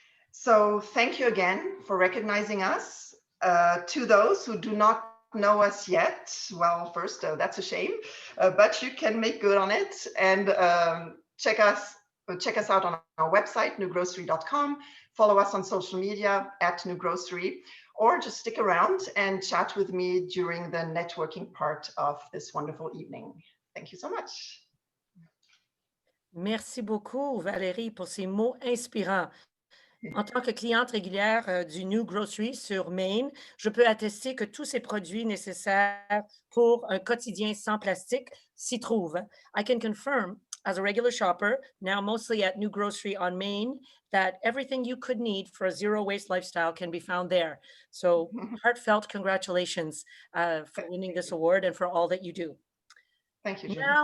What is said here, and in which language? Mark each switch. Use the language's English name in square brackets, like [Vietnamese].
[English] So thank you again for recognizing us. To those who do not know us yet, well, first, that's a shame, but you can make good on it and check us check us out on our website, newgrocery.com. Follow us on social media at New Grocery, or just stick around and chat with me during the networking part of this wonderful evening. Thank you so much. [French] Merci beaucoup, Valérie, pour ces mots inspirants. En tant que cliente régulière du New Grocery sur Main, je peux attester que tous ces produits nécessaires pour un quotidien sans plastique s'y trouvent. [English] I can confirm, as a regular shopper, now mostly at New Grocery on Main, that everything you could need for a zero waste lifestyle can be found there. So heartfelt congratulations for winning this award and for all that you do. Thank you, Judy.